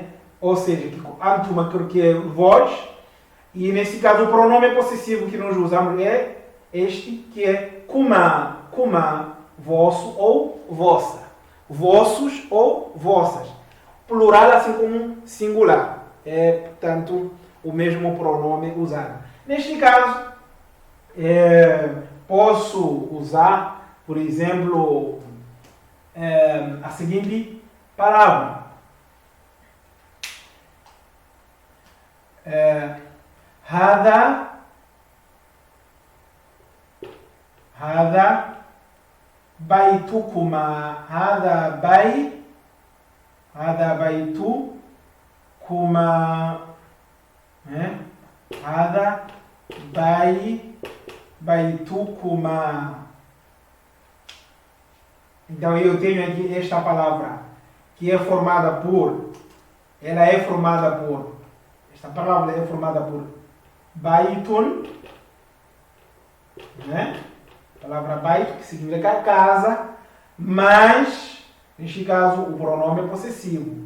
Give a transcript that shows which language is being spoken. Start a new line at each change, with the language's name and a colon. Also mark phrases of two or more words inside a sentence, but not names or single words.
Portuguese: Ou seja, antuma que é vós, e nesse caso o pronome possessivo que nós usamos é este, que é kuma, kuma, vosso ou vossa, vossos ou vossas. plural assim como singular. É, portanto, o mesmo pronome usado. Neste caso, posso usar, por exemplo, a seguinte palavra.
Arabic: هذا بيتكما هذا بيتكما هذا بيتكما.
Portuguese: Então eu tenho aqui esta palavra que é formada por, esta palavra é formada por baitun, né? A palavra bait, que significa casa, mas, neste caso, o pronome é possessivo.